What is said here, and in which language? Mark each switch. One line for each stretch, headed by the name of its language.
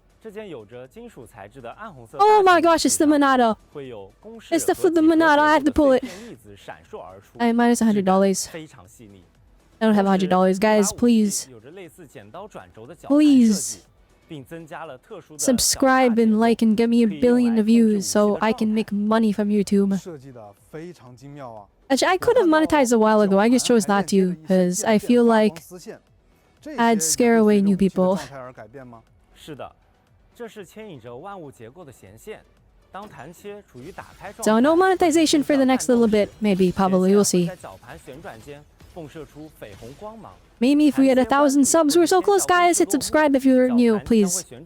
Chinese: 这件有着金属材质的暗红色。
English: Oh my gosh, it's the Monado. It's the Monado, I have to pull it. I am minus $100.
Chinese: 非常细腻。
English: I don't have $100, guys, please.
Chinese: 有着类似剪刀转轴的脚
English: Please.
Chinese: 并增加了特殊的
English: Subscribe and like and get me a billion of views so I can make money from YouTube.
Chinese: 设计的非常精妙啊。
English: Actually, I could have monetized a while ago, I just chose not to, because I feel like I'd scare away new people.
Chinese: 是的，这是牵引着万物结构的弦线。当弹切处于打开状态
English: So no monetization for the next little bit, maybe, probably, we'll see.
Chinese: 在绞盘旋转间迸射出绯红光芒。
English: Maybe if we get 1,000 subs, we're so close, guys. Hit subscribe if you're new, please.